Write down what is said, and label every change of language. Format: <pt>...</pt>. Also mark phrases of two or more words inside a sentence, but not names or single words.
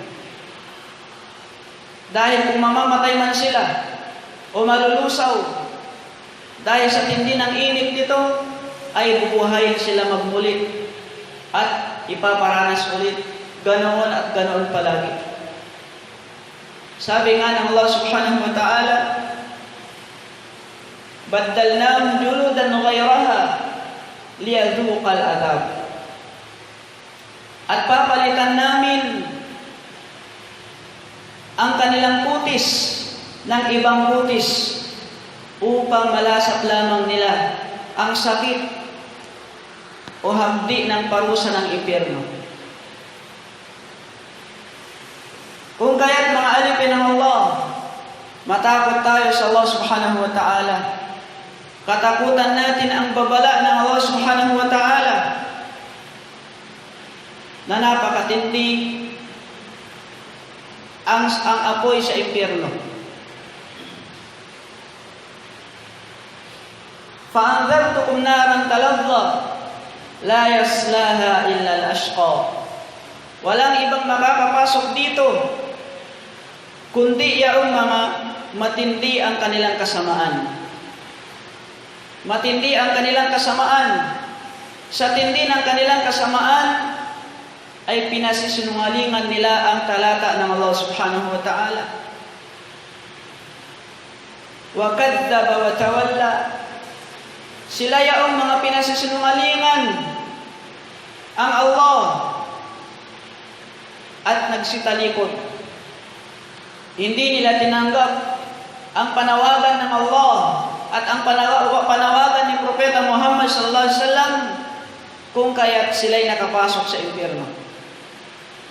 <tl>Dahil kung mamamatay man sila o malulusaw dahil sa tindi ng init nito, ay bubuhayin sila magmuli at ipaparanas ulit. Ganoon at ganoon palagi. Sabi nga ng</tl> <ar>الله سبحانه وتعالى, "بدلناهم جلودا غيرها ليذوقوا العذاب."</ar> <tl>At papalitan namin ang kanilang kutis ng ibang kutis upang malasap lamang nila ang sakit o hapdi ng parusa ng impyerno. Kung kaya't mga alipin ng Allah, matakot tayo sa Allah</tl> <ar>سبحانه وتعالى.</ar> <tl>Katakutan natin ang babala ng Allah</tl> <ar>سبحانه وتعالى</ar> <tl>na napakatindi ang apoy sa impyerno.</tl> <ar>فَأَنذَرْتُكُمْ نَارًا تَلَظَّى لَا يَصْلَاهَا إِلَّا الْأَشْقَى.</ar> <tl>Walang ibang makakapasok dito kundi yaong mga matindi ang kanilang kasamaan. Matindi ang kanilang kasamaan. Sa tindi ng kanilang kasamaan ay pinasisinungalingan nila ang talata ng Allah</tl> <ar>سبحانه وتعالى. وكذب وتولى.</ar> <tl>Sila yaong mga pinasisinungalingan ang Allah at nagsitalikod. Hindi nila tinanggap ang panawagan ng Allah at ang panawagan ni Propeta Muhammad</tl> <ar>صلى الله عليه وسلم,</ar> <tl>kung kaya't sila'y nakapasok sa impyerno.</tl>